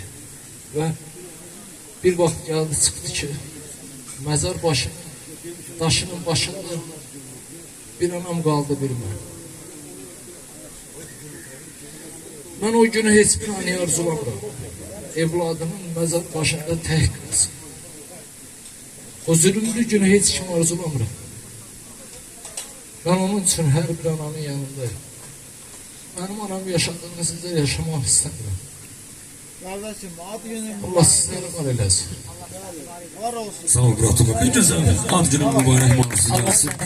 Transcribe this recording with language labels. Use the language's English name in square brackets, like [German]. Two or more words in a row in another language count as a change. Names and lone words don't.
[Azerbaijani] Və bir vaxt gəldi, çıxdı ki, məzar daşının başında bir anam qaldı, bir mən. Mən o günü heç bir anı arzulamıram. Evladının məzar başında tək qalsın. O zülümlü günü heç kim arzulamıram. [Turkish] Ben onun için her bir ananın yanındayım. Benim anam yaşadığını sizde yaşamak istemiyorum. Kardeşim ad günün Allah sizlere var eylesin. var olsun. Sağ ol Murat Uğur. Bir güzel ad günün mübarek olsun.